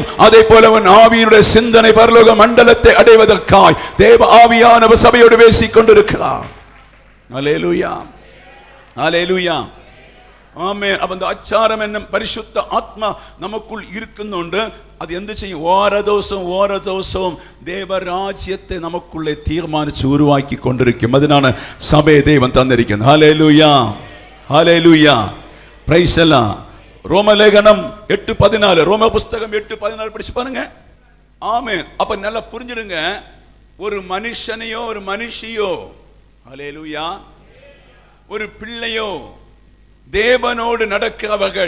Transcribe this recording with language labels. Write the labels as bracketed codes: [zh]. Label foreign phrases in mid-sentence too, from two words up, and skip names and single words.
[ta] அதே போல உன் ஆவியினுடைய சிந்தனை பரலோக மண்டலத்தை அடைவதற்காய் தேவ ஆவியானவர் சபையோடு பேசிக் கொண்டிருக்கிறார். அல்லேலூயா, அல்லேலூயா. ஆமென். அப்ப அந்த அச்சாரம் என்னும் பரிசுத்த ஆத்மா நமக்குள் இருக்குന്നുണ്ട്. [ml] அது എന്ത് ചെയ്യും? ഓരോ ദിവസവും ദേവരാജ്യത്തെ നമുക്കുള്ളേ തീരുമാനിച്ച് ഉരുവാക്കി കൊണ്ടിരിക്കും. അതിനാണ് സഭയെ ദൈവം തന്നിരിക്കുന്നത്. ഹല്ലേലൂയ, ഹല്ലേലൂയ, [en] praise the Lord. [ta] ரோமலேகனம் 8:14, ரோம புஸ்தகம் 8:14 படிச்சு பாருங்க. ஆமென். அப்ப நல்லா புரிஞ்சிடுங்க, ஒரு மனுஷனையோ ஒரு மனுஷியோ, ஹல்லேலூயா, ஒரு பிள்ளையோ தேவனோடு நடக்கிறவர்கள்.